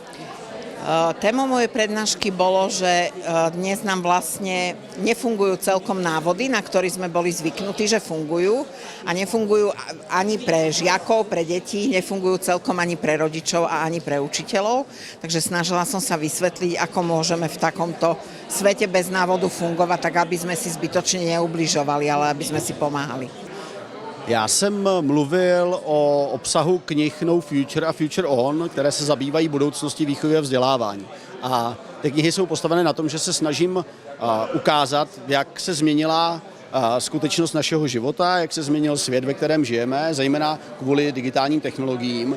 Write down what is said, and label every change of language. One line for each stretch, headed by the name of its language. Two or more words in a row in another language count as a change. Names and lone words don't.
Slovak: Témou mojej prednášky bolo, že dnes nám vlastne nefungujú celkom návody, na ktorých sme boli zvyknutí, že fungujú a nefungujú ani pre žiakov, pre deti, nefungujú celkom ani pre rodičov a ani pre učiteľov. Takže snažila som sa vysvetliť, ako môžeme v takomto svete bez návodu fungovať, tak aby sme si zbytočne neubližovali, ale aby sme si pomáhali.
Czech: Já jsem mluvil o obsahu knih No Future a Future On, které se zabývají budoucností výchovy a vzdělávání. A ty knihy jsou postavené na tom, že se snažím ukázat, jak se změnila skutečnost našeho života, jak se změnil svět, ve kterém žijeme, zejména kvůli digitálním technologiím.